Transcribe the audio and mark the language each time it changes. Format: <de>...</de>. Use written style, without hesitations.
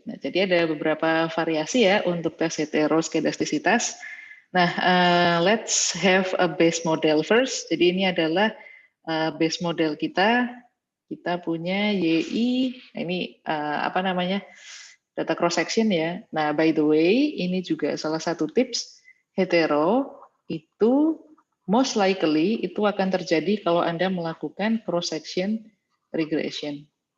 <id>Nah, jadi ada beberapa variasi ya untuk tes heteroskedastisitas. Nah,</id> <en>let's have a base model first.</en> <id>Jadi ini adalah base model kita. Kita punya YI, ini apa namanya, data cross section ya. Nah,</id> <en>by the way,</en> <id>ini juga salah satu tips hetero itu</id> <en>most likely</en> <id>itu akan terjadi kalau Anda melakukan cross section regression.</id>